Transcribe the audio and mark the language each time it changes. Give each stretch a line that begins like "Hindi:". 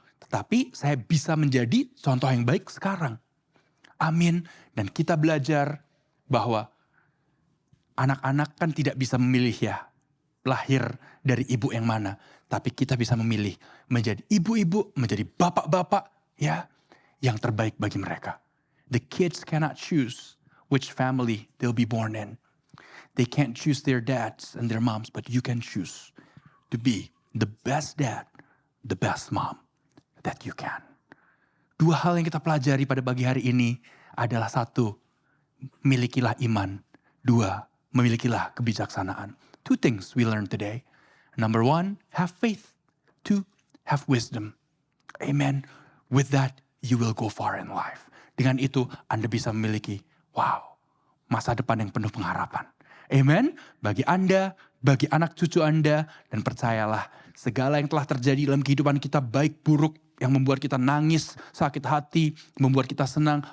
Indonesian: Tetapi saya bisa menjadi contoh yang baik sekarang. Amin. Dan kita belajar bahwa anak-anak kan tidak bisa memilih ya, lahir dari ibu yang mana. Tapi kita bisa memilih menjadi ibu-ibu, menjadi bapak-bapak ya, yang terbaik bagi mereka.
English: The kids cannot choose which family they'll be born in. They can't choose their dads and their moms, but you can choose to be the best dad, the best mom that you can.
Indonesian: Dua hal yang kita pelajari pada pagi hari ini adalah satu, milikilah iman. Dua, memilikilah kebijaksanaan.
English: Two things we learned today. Number one, have faith. Two, have wisdom. Amen. With that, you will go far in life.
Indonesian: Dengan itu, Anda bisa memiliki, masa depan yang penuh pengharapan. Amen. Bagi Anda, bagi anak cucu Anda, dan percayalah, segala yang telah terjadi dalam kehidupan kita, baik buruk, yang membuat kita nangis, sakit hati, membuat kita senang.